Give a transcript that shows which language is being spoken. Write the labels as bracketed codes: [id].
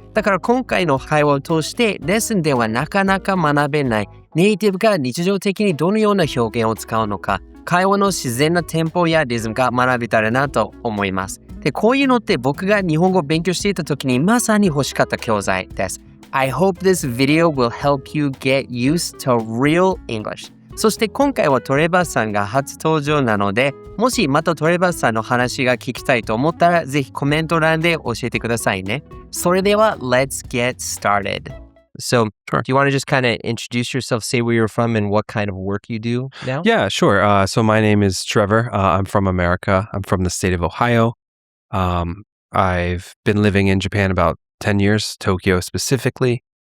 [ja] だから今回の会話を通して、レッスンではなかなか学べないネイティブが日常的にどのような表現を使うのか、会話の自然なテンポやリズムが学べたらなと思います。で、こういうのって僕が日本語を勉強していた時にまさに欲しかった教材です。 [en] I hope this video will help you get used to real English. [ja] そして今回はトレバーさんが初登場なので、もしまたトレバーさんの話が聞きたいと思ったら、ぜひコメント欄で教えてくださいね。それでは、 [en] Let's get started. So, Sure. do you want to just kind of introduce yourself, say where you're from and what kind of work you do now? Yeah, sure. So my name is Trevor. I'm from America. I'm from the state of Ohio. I've been living in Japan about 10 years, Tokyo specifically.